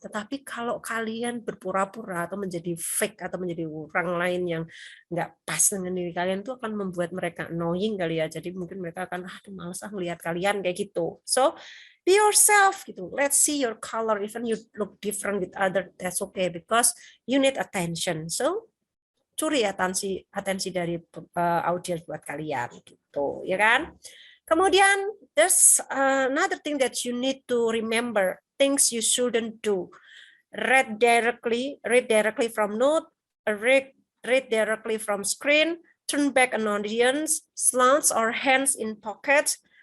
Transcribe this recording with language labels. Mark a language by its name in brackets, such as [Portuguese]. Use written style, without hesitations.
[Indonesian] Tetapi kalau kalian berpura-pura atau menjadi fake atau menjadi orang lain yang nggak pas dengan diri kalian, tuh akan membuat mereka annoying kali ya. Jadi mungkin mereka akan males ngelihat kalian kayak gitu. [English] So be yourself [Indonesian] gitu. [English] Let's see your color, even you look different with other, that's okay because you need attention. [Indonesian] So curi atensi dari audiens buat kalian gitu, ya kan? [English] Kemudian there's another thing that you need to remember, things you shouldn't do. Read directly from note, read directly from screen, turn back an audience, slouch or hands in pockets.